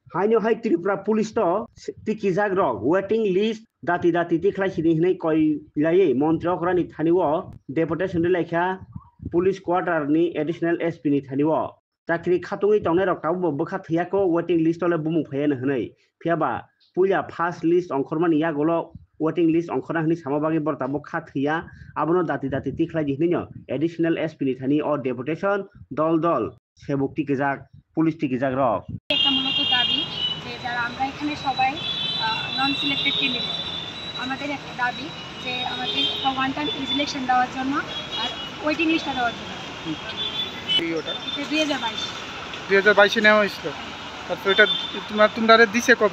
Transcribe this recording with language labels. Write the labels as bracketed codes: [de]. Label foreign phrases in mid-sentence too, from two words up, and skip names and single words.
[trp] हाइनो हाइ त्रिपुरा पुलिस तो तिकिजाग रक [en] waiting list [trp] दाति दाति तिख्लाय सिनि हनै कयलायै मन्त्रियाव रानि थानिव डेपुटेशन लायखा [en] police quarter [trp] नि [en] additional SP [trp] नि थानिव चाकरी खातुङै तंनाय रक ताबो बखा थैयाको [en] waiting list [trp] ले बुमु फैयानो हनै फियाबा पुइला [en] first list [trp] अंखरमानि यागोल [en] waiting list [trp] अंखरना हनै सामाबागै बरताबो खा थैया आबनो दाति दाति तिख्लाय दिहनैनो [en] additional SP [trp] नि थानि अ डेपुटेशन दल दल सेबुक तिकिजाग पुलिस तिकिजाग रक [bn] একটা মূলত দাবি যে যারা আমরা এখানে সবাই [en] non selected candidate [bn] আমাদের একটা দাবি যে আমাদের একটা [en] one time election [bn] দেওয়ার জন্য আর ওয়েটিং লিস্টটা দেওয়ার জন্য ওটা 2022 নেওয়া হয়েছিল। তারপর এটা তোমরা দিছে কবে?